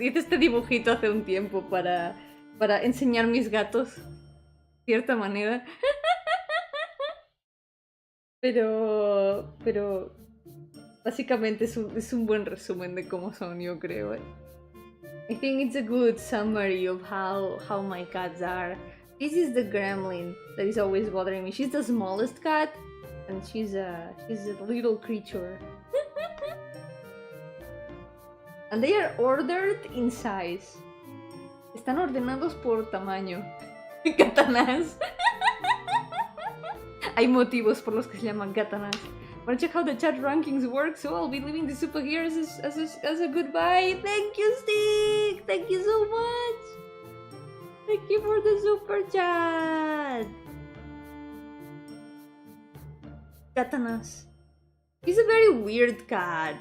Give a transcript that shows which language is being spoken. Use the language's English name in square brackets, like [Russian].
[Spanish] Hice este dibujito hace un tiempo para enseñar mis gatos. De cierta manera. Pero básicamente es un buen resumen de cómo son, yo creo. [English] I think it's a good summary of how my cats are. This is the gremlin that is always bothering me. She's the smallest cat, and she's a little creature. And they are ordered in size. [Spanish] Están ordenados por tamaño. Gatanás. Hay motivos por los que se llaman gatanás. [English] Wanna check how the chat rankings work? So I'll be leaving the super here as a goodbye. Thank you, Stick! Thank you so much! Thank you for the super chat! Gatanás. She's a very weird cat.